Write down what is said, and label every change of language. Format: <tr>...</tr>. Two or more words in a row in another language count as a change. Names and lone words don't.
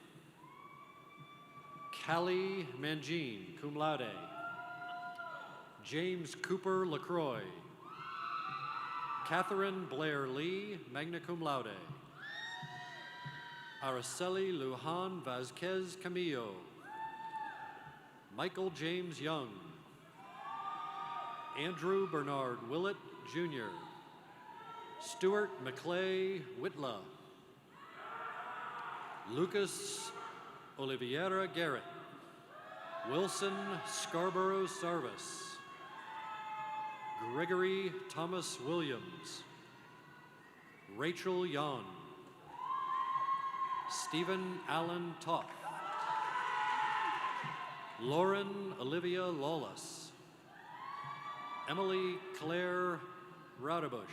<en>Callie Mangine,</en> <la>cum laude.</la> <en>James Cooper LaCroix. Catherine Blair Lee,</en> <la>magna cum laude.</la> <en>Araceli Lujan Vazquez Camillo. Michael James Young. Andrew Bernard Willett, Jr. Stuart McClay Whitla. Lucas Oliveira Garrett. Wilson Scarborough Sarvis. Gregory Thomas Williams. Rachel Yon. Stephen Allen Toth. Lauren Olivia Lawless. Emily Claire Raudebush.</en>